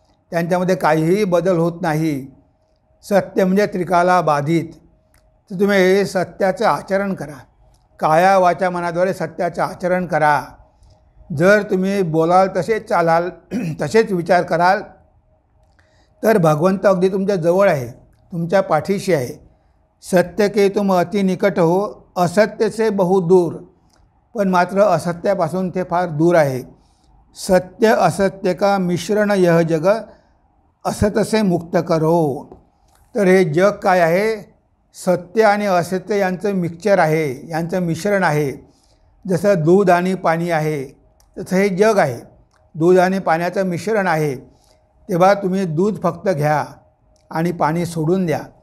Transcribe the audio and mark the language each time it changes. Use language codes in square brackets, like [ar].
[mr] त्यांच्यामध्ये काहीही बदल होत नाही. सत्य म्हणजे त्रिकाला बाधित. तर तुम्ही हे सत्याचं आचरण करा. काया वाचा मनाद्वारे सत्याचं आचरण करा. जर तुम्ही बोलाल तसेच चालाल, तसेच विचार कराल, तर भगवंत अगदी तुमच्या जवळ आहे, तुमच्या पाठीशी आहे. [hi] सत्य के तुम अति निकट हो, असत्य से बहु दूर. [mr] पण मात्र असत्यापासून ते फार दूर आहे. [hi] सत्य असत्य का मिश्रण यह जग, असत से मुक्त करो. [mr] तर हे जग काय आहे, सत्य आणि असत्य यांचं मिक्सचर आहे, यांचं मिश्रण आहे. जसं दूध आणि पाणी आहे तसं हे जग आहे. दूध आणि पाण्याचं मिश्रण आहे. तेव्हा तुम्ही दूध फक्त घ्या आणि पाणी सोडून द्या.